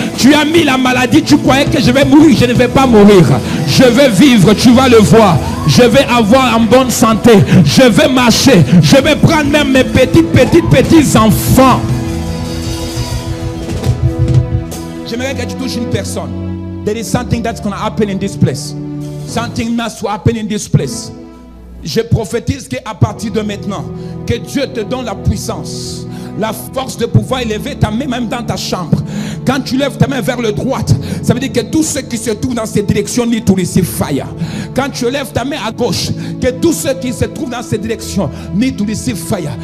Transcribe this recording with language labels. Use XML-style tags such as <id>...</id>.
<fr>Tu as mis la maladie, tu croyais que je vais mourir. Je ne vais pas mourir. Je vais vivre, tu vas le voir. Je vais avoir en bonne santé. Je vais marcher. Je vais prendre même mes petits enfants. J'aimerais que tu touches une personne.</fr> <en>There is something that's going to happen in this place. Something must happen in this place.</en> <fr>Je prophétise qu'à partir de maintenant, que Dieu te donne la puissance, la force de pouvoir élever ta main même dans ta chambre. Quand tu lèves ta main vers le droite, ça veut dire que tous ceux qui se trouvent dans cette direction</fr> <en>need to receive fire.</en> <fr>Quand tu lèves ta main à gauche, que tous ceux qui se trouvent dans cette direction</fr> <en>need to receive fire.</en>